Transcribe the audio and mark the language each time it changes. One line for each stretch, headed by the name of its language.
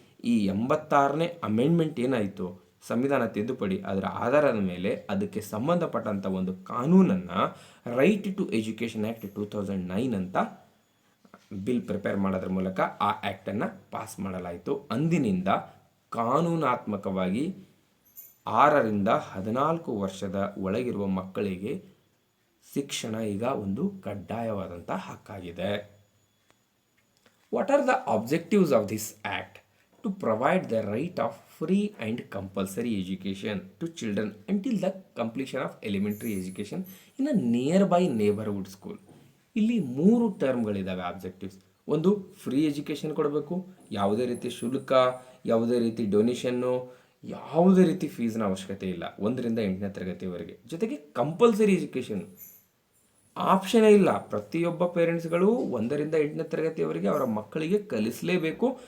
Kannada: ಈ 86ನೇ ಅಮೆಂಡ್ಮೆಂಟ್ ಏನಾಯಿತು, ಸಂವಿಧಾನ ತಿದ್ದುಪಡಿ, ಅದರ ಆಧಾರದ ಮೇಲೆ ಅದಕ್ಕೆ ಸಂಬಂಧಪಟ್ಟಂಥ ಒಂದು ಕಾನೂನನ್ನು ರೈಟ್ ಟು ಎಜುಕೇಷನ್ ಆ್ಯಕ್ಟ್ 2009 ಅಂತ ಬಿಲ್ ಪ್ರಿಪೇರ್ ಮಾಡೋದ್ರ ಮೂಲಕ ಆ ಆ್ಯಕ್ಟನ್ನು ಪಾಸ್ ಮಾಡಲಾಯಿತು. ಅಂದಿನಿಂದ ಕಾನೂನಾತ್ಮಕವಾಗಿ 6ರಿಂದ 14 ವರ್ಷದ ಒಳಗಿರುವ ಮಕ್ಕಳಿಗೆ ಶಿಕ್ಷಣ ಈಗ ಒಂದು ಕಡ್ಡಾಯವಾದಂಥ ಹಕ್ಕಾಗಿದೆ.
English: What are the objectives of this act? To provide the right of free and compulsory education to children until the completion of elementary education in a nearby neighborhood school.
Kannada: ಇಲ್ಲಿ 3 ಟರ್ಮ್ಗಳಿದ್ದಾವೆ ಆಬ್ಜೆಕ್ಟಿವ್ಸ್. ಒಂದು, ಫ್ರೀ ಎಜುಕೇಷನ್ ಕೊಡಬೇಕು, ಯಾವುದೇ ರೀತಿ ಶುಲ್ಕ, ಯಾವುದೇ ರೀತಿ donation, ಯಾವುದೇ ರೀತಿ ಫೀಸ್ನ ಅವಶ್ಯಕತೆ ಇಲ್ಲ 1ರಿಂದ 8ನೇ ತರಗತಿವರೆಗೆ. ಜೊತೆಗೆ ಕಂಪಲ್ಸರಿ ಎಜುಕೇಷನ್ ಆಪ್ಷನೇ ಇಲ್ಲ. ಪ್ರತಿಯೊಬ್ಬ ಪೇರೆಂಟ್ಸ್ಗಳು 1ರಿಂದ 8ನೇ ತರಗತಿಯವರೆಗೆ ಅವರ ಮಕ್ಕಳಿಗೆ ಕಲಿಸಲೇಬೇಕು.